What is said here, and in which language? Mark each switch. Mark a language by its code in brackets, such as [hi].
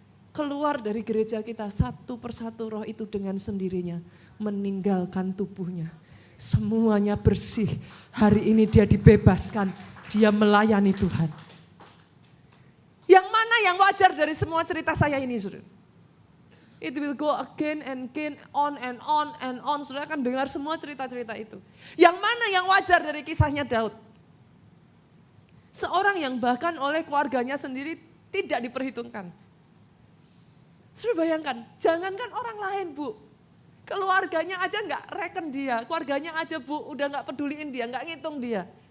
[id] Keluar dari gereja kita satu persatu, roh itu dengan sendirinya meninggalkan tubuhnya. Semuanya bersih. Hari ini dia dibebaskan. Dia melayani Tuhan. Yang mana yang wajar dari semua cerita saya ini, saudara? [en] It will go again and again, on and on and on. [id] Saudara akan dengar semua cerita-cerita itu. Yang mana yang wajar dari kisahnya Daud? Seorang yang bahkan oleh keluarganya sendiri tidak diperhitungkan. Saudara bayangkan, jangankan orang lain, Bu. Keluarganya aja nggak reken dia, keluarganya aja Bu udah nggak peduliin dia, nggak ngitung dia.